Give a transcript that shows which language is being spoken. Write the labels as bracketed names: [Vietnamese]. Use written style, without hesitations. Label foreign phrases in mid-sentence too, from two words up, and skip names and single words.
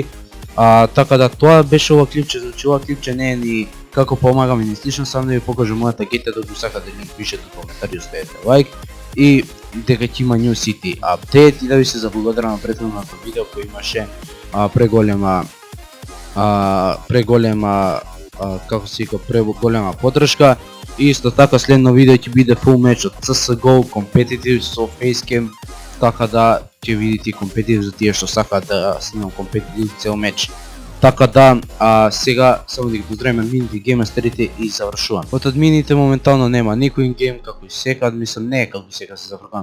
[Macedonian] Така да тоа беше ова клипче, значи ова клипче не е ни како помагам и ни слично, сам да ви покажам мојата GTA, да го сакате линк пишете во коментари, оставете лайк и дека ќе има New City Update. И да ви се заблагодарам на претходното видео кој имаше преголема поддршка. И исто така следно видео ќе биде [English] full match [Macedonian] од CSGO competitive со facecam, така да ќе видите компетитив за тие што сакаат да снимам компетитив цел меч. Така да сега само да ги поздравиме админите, геймастерите и завршувам. Од админите моментално нема никој ингейм како и секад, мислам не е како и секад, се зафркам.